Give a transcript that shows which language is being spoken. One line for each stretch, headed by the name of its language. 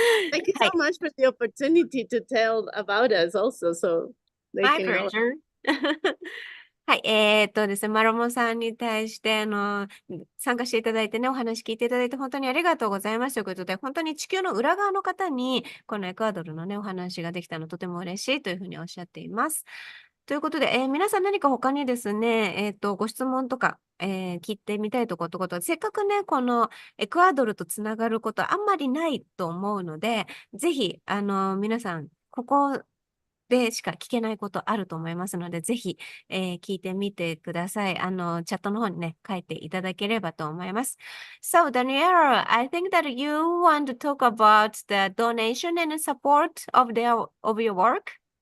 English: Thank you so much for the opportunity to tell about us also, so they My can know. pleasure.
Japanese: はい、ですね、マロモさんに対して、参加していただいてね、お話聞いていただいて本当にありがとうございますということで、本当に地球の裏側の方に、このエクアドルのね、お話ができたのとても嬉しいというふうにおっしゃっています。ということで、皆さん何か他にですね、ご質問とか、聞いてみたいとこと、せっかくね、このエクアドルとつながることあんまりないと思うので、ぜひ、皆さん、ここでしか聞けないことあると思いますので、ぜひ、聞いてみてください。チャットの方にね、書いていただければと思います。
English: So, Daniela, I think that you want to talk about the donation and support of your work.